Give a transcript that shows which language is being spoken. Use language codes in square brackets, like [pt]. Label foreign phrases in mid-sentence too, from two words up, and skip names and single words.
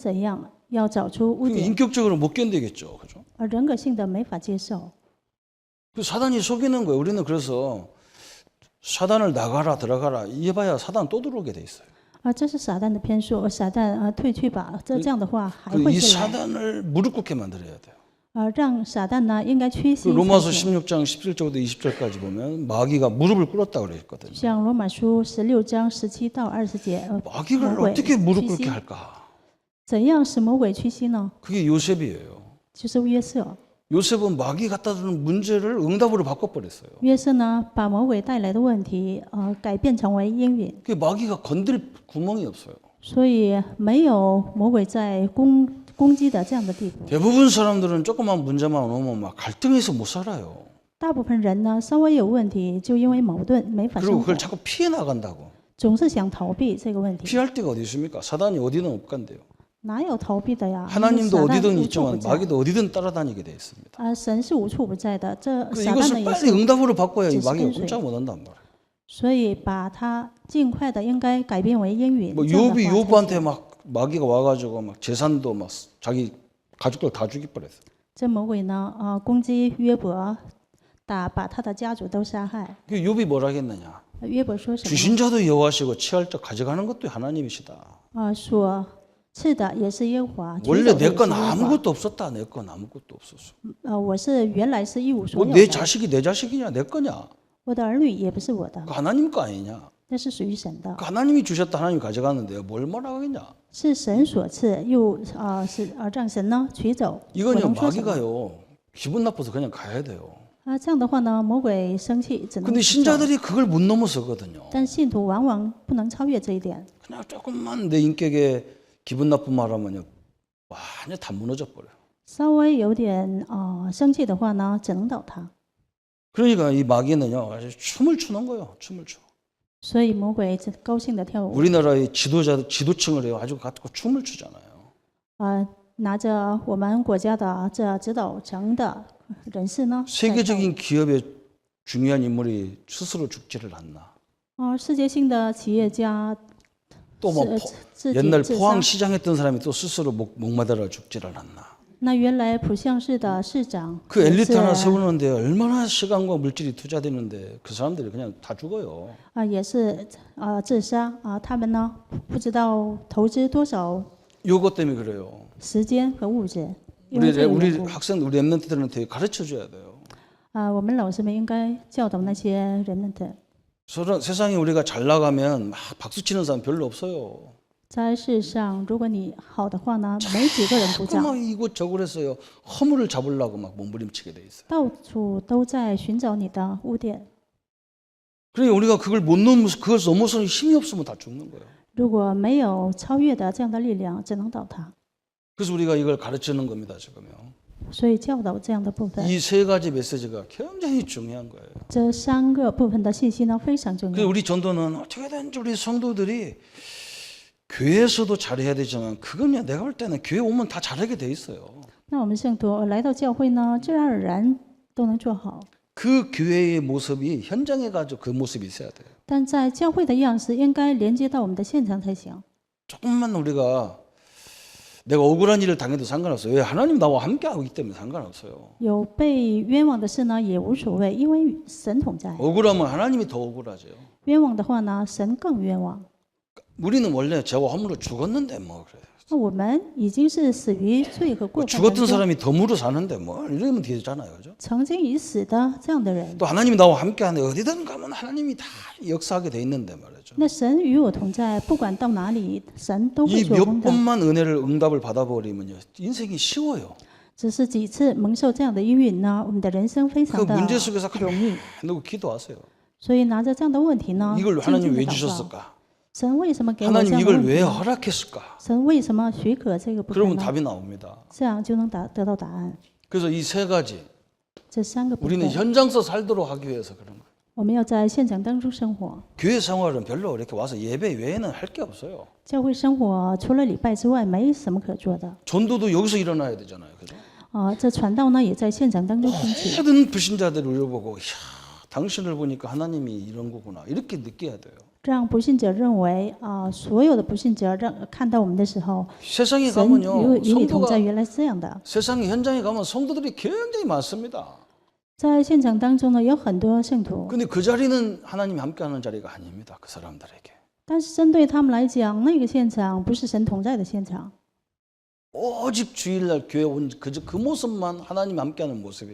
[zh] 不管是怎样， 要找出污 [ko] 그 [zh] 点， [ko] 인격적으로 못 견디겠죠. 그죠? [zh] 而人格性的没法接受。 [ko] 그 사단이 속이는 거예요. 우리는 그래서 사단을 나가라 들어가라 이해봐야 사단 또 들어오게 돼 있어요. [zh] 这是撒旦的骗术，撒旦退去吧，这样的话还 [ko] 그 [zh] 会 [ko] 이 [zh] 进来。 [ko] 사단을 무릎 꿇게 만들어야 돼요. [zh] 让撒旦呢应该屈 [ko] 그 [zh] 膝。 [ko] 로마서 16장 17절부터 20절까지 보면 마귀가 무릎을 꿇었다고 그랬거든요. [zh] 像罗马书16章17到20节， [ko] 마귀를 [zh] 魔鬼 [ko] 어떻게 무릎 [zh] 屈 [ko] 꿇게 [zh] 膝， [ko] 할까? [zh] 怎样使魔鬼屈膝呢？ [ko] 그게 요셉이에요. [zh] 就是约瑟。 [ko] 요셉은 마귀 갖다 주는 문제를 응답으로 바꿔버렸어요. [zh] 约瑟呢，把魔鬼带来的问题，改变成为应允， [ko] 그 마귀가 건들 구멍이 없어요. [zh] 所以没有魔鬼在攻击的这样的地步。 [ko] 대부분 사람들은 조그만 문제만 오면 막 갈등해서 못 살아요. [zh] 大部分人呢，稍微有问题，就因为矛盾没法 [ko] 그리고 [zh] 生活 [ko] 그걸 ， 자꾸 피해 나간다고. [zh] 总是想逃避这个问题。 [ko] 피할 데가 어디 있습니까? 사단이 어디든 못 간대요. [zh] 哪有逃避的呀？ [ko] 하나님도 [zh] 撒旦 [ko] 어디든 [zh] 无处不 [ko] 있지만 [zh] 在。 [ko] 마귀도 어디든 따라다니게 돼 있습니다. [zh] 神是无处不在的，这 [ko] 그래서 [zh] 撒旦呢 [ko] 이것을 [zh] 也 [ko] 빨리 [zh] 是。 [ko] 응답으로 바꿔야 이 [zh] 只是 [ko] 마귀가 [zh] 跟随。 [ko] 꼼짝 못한단 말이에요. [zh] 所以把它尽快的应该改变为应允。 [ko] 뭐 [zh] 这样的 [ko] 욥이 [zh] 话才 [ko] 욥한테 막 마귀가 와가지고 막 재산도 막 자기 가족들 다 죽여버렸어. [zh] 这魔鬼呢，攻击约伯，把他的家族都杀害。 [ko] 그 욥이 뭐라 했느냐? [zh] 约伯说什么？ [ko] 주신 자도 여호와시고 취할 자 가져가는 것도 하나님이시다. [zh] 说赐的也是耶和华，取 [ko] 원래 [zh] 走的也 [ko] 내 [zh] 是 [ko] 건 [zh] 耶和华。 [ko] 아무것도 없었다. 내 건 아무것도 없었어. [zh] 我是原来是一无所 [ko] 뭐 [zh] 有 [ko] 내 [zh] 的， [ko] 자식이 내 자식이냐 내 거냐? [zh] 我的儿女也不是我的， [ko] 그 하나님 거 아니냐? 那是属于神的， 그 하나님이 주셨다 하나님이 가져갔는데요. 뭘 뭐라고 하겠냐? [zh] 是神所赐，又是让神呢取走。我 [ko] 이건요 [zh] 能说什么？ [ko] 마귀가요 기분 나빠서 그냥 가야 돼요. [zh] 这样的话呢，魔鬼生气只能 [ko] 근데 [zh] 走。 [ko] 신자들이 그걸 못 넘어서거든요. [zh] 但信徒往往不能超越这一点。 [ko] 그냥 조금만 내 인격에 기분 나쁜 말 하면요 완전 다 무너져 버려요. [zh] 稍微有点生气的话呢，只能倒塌。 [ko] 그러니까 이 마귀는요 아주 춤을 추는 거예요. 춤을 춰. [zh] 所以魔鬼高兴的跳舞， [ko] 우리나라의 지도층을 아주 갖고 춤을 추잖아요. [zh] 拿着我们国家的这指导层的人士呢，在跳舞 [ko] 세계적인 기업의 중요한 인물이 스스로 죽지를 않나. [zh] 世界性的企业家 [ko] 또 뭐 [zh] 自己 [ko] 옛날 [zh] 自杀。 [ko] 포항시장 했던 사람이 또 스스로 목마다라 죽지를 않나. [zh] 那原来浦项市的市长 [ko] 그 [zh] 也 [ko] 엘리트 [zh] 是 [ko] 하나 세우는데 얼마나 시간과 물질이 투자되는데 그 사람들이 그냥 다 죽어요. [zh] 也是自杀他们呢不知道投资多少 [ko] 요것 때문에 그래요. [zh] 时间和物质，因为 [ko] 우리 [zh] 这个 [ko] 우리 [zh] 缘故 [ko] 학생 우리 엠넌트들한테 가르쳐 줘야 돼요. [zh] 我们老师们应该教导那些人们的， [ko] 세상에 우리가 잘 나가면 막 박수 치는 사람 별로 없어요. [zh] 在世上，如果你好的话呢，没几个人鼓掌， [ko] 막 이곳저곳 해서요 허물을 잡으려고 막 몸부림치게 돼 있어요. [zh] 到处都在寻找你的污点。 [ko] 그러니까 우리가 그걸 못 넘어서 그걸 넘어서는 힘이 없으면 다 죽는 거예요. [zh] 如果没有超越的这样的力量，只能倒塌。 [ko] 그래서 우리가 이걸 가르치는 겁니다 지금요. [zh] 所以教导这样的部分， [ko] 이 세 가지 메시지가 굉장히 중요한 거예요. [zh] 这3个部分的信息呢非常重 [ko] 그래서 [zh] 要。 [ko] 우리 전도는 어떻게든지 우리 성도들이 교회에서도 잘해야 되지만 그건요 내가 볼 때는 교회 오면 다 잘하게 돼 있어요. [zh] 那我们圣徒来到教会呢，自然而然都能做好。 [ko] 그 교회의 모습이 현장에 가지고 그 모습이 있어야 돼요. [zh] 但在教会的样式应该连接到我们的现场才行。 [ko] 조금만 우리가 내가 억울한 일을 당해도 상관없어요. 왜 하나님 나와 함께 하기 때문에 상관없어요. [zh] 有被冤枉的事呢也无所谓，因为神同在。 [ko] 억울하면 하나님이 더 억울하죠. [zh] 冤枉的话呢，神更冤枉。 [ko] 우리는 원래 죄와 허물로 죽었는데 뭐 그래. [zh] 那我们已经是死于罪和过犯 [ko] 죽었던 [zh] 当中， [ko] 사람이 덤으로 사는데 뭐 이러면 되잖아요. 그죠? [zh] 曾经已死的这样的人， [ko] 또 하나님이 나와 함께 하는데 어디든 가면 하나님이 다 역사하게 돼 있는데 말이죠. [zh] 那神与我同在，不管到哪里，神都会 [ko] 이 [zh] 做 [ko] 몇 [zh] 工的。 [ko] 번만 은혜를 응답을 받아버리면요 인생이 쉬워요. [zh] 只是几次蒙受这样的应允呢，我们的人生非 [ko] 그 [zh] 常的 [ko] 문제 속에서 [zh] 容易。 [ko] 누구 기도하세요. [zh] 所以拿着这样的问题呢， [ko] 이걸 [zh] 静 [ko] 하나님 [zh] 静的 [ko] 왜 [zh] 祷告。 [ko] 주셨을까? [zh] 神为什么给我这 [ko] 하나님 [zh] 样的 [ko] 이걸 [zh] 问 [ko] 왜 [zh] 题呢？ [ko] 허락했을까? [zh] 神为什么许可这个部分 [ko] 그러면 [zh] 呢？ [ko] 답이 나옵니다. [zh] 这样就能得到答案。 [ko] 그래서 이 세 가지 [zh] 这3个部 [ko] 우리는 [zh] 分， [ko] 현장서 살도록 하기 위해서 그런 거예요. [zh] 我们要在现场当中生活。 [ko] 교회 생활은 별로 이렇게 와서 예배 외에는 할 게 없어요. [zh] 教会生活除了礼拜之外，没什么可做的。 [ko] 전도도 여기서 일어나야 되잖아요. 그죠? [zh] 这传道呢，也在现场当中兴起。 [ko] 모든 불신자들이 우리를 보고 이야, 당신을 보니까 하나님이 이런 거구나 이렇게 느껴야 돼요. [zh] 让不信者认为所有的不信者看到我们的时候， [ko] 세상에 [zh] 神 [ko] 가면요, [zh] 与你同在， [ko] 성도가 [zh] 原来是这样的。 [ko] 세상 현장에 가면 성도들이 굉장히 많습니다. [zh] 在现场当中呢，有很多圣徒， [ko] 근데 그 자리는 하나님이 함께하는 자리가 아닙니다. 그 사람들에게. [zh] 但是针对他们来讲，那个现场不是神同在的现场。 [ko] 오직 주일날 교회 온 그 모습만 하나님 함께하는 모습이에요.